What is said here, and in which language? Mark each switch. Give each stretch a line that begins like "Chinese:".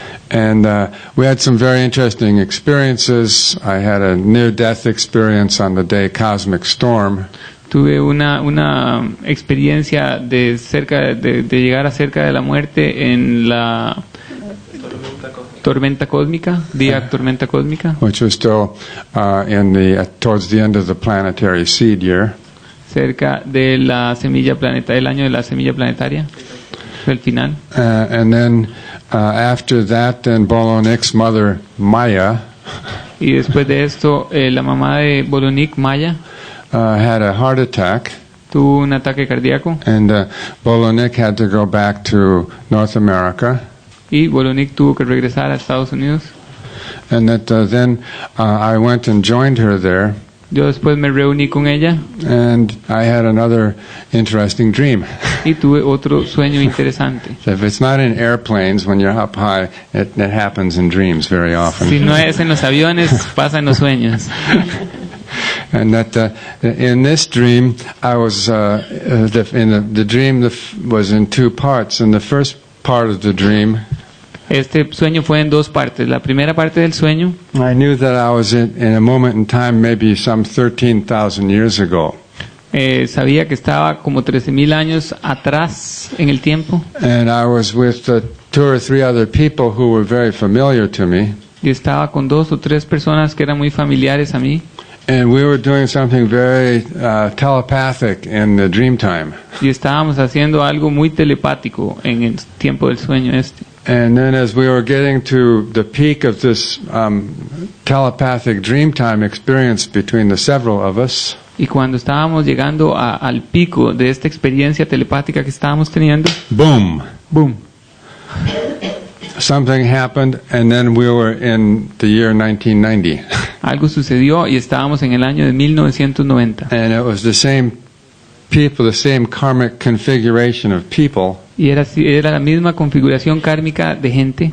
English: And we had some very interesting experiences. I had a near-death experience on the day Cosmic Storm.
Spanish: Tuve una experiencia de llegar a cerca de la muerte en la tormenta cósmica, tormenta cósmica,
English: Which was still towards the end of the planetary seed year.
Spanish: cerca de la semilla planetaria, el año de la semilla planetaria, el final.
English: And then after that, then Bolonik's mother, Maya,
Spanish: Y después de esto, la mamá de Bolonik, Maya,
English: had a heart attack,
Spanish: tuvo un ataque cardíaco
English: and Bolonik had to go back to North America.
Spanish: y Bolonik tuvo que regresar a Estados Unidos.
English: And that then I went and joined her there,
Spanish: Yo después me reuní con ella
English: and I had another interesting dream.
Spanish: y tuve otro sueño interesante.
English: If it's not in airplanes, when you're up high, it happens in dreams very often.
Spanish: Si no es en los aviones, pasa en los sueños.
English: And that in this dream, I was the dream was in two parts. In the first part of the dream,
Spanish: Este sueño fue en dos partes. La primera parte del sueño,
English: I knew that I was in a moment in time, maybe some 13,000 years ago.
Spanish: sabía que estaba como 13,000 años atrás en el tiempo
English: And I was with two or three other people who were very familiar to me.
Spanish: y estaba con 2 o 3 personas que eran muy familiares a mí
English: And we were doing something very telepathic in the dream time.
Spanish: y estábamos haciendo algo muy telepático en el tiempo del sueño este.
English: And then as we were getting to the peak of this telepathic dream time experience between the several of us,
Spanish: Y cuando estábamos llegando al pico de esta experiencia telepática que estábamos teniendo, boom, ¡boom!
English: something happened, and then we were in the year 1990.
Spanish: Algo sucedió y estábamos en el año de 1990.
English: And it was the same people, the same karmic configuration of people,
Spanish: y era la misma configuración kármica de gente,